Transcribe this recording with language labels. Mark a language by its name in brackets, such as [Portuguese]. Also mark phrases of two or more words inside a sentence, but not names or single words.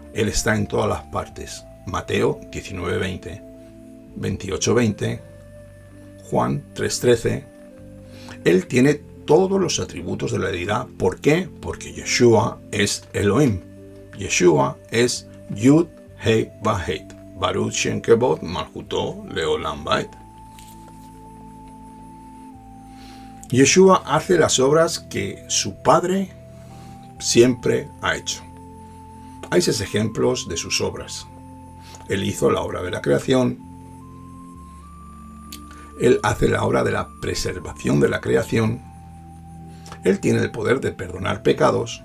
[Spanish] Él está en todas las partes. Mateo 19:20, 28:20, Juan 3:13. Él tiene todos los atributos de la deidad. ¿Por qué? Porque Yeshua es Elohim. Yeshua es [Hebrew] יוד הי ואו. ברוך שם כבוד מלכותו לעולם ועד. [Spanish] Yeshua hace las obras que su Padre siempre ha hecho. Hay 6 ejemplos de sus obras. Él hizo la obra de la creación. Él hace la obra de la preservación de la creación. Él tiene el poder de perdonar pecados.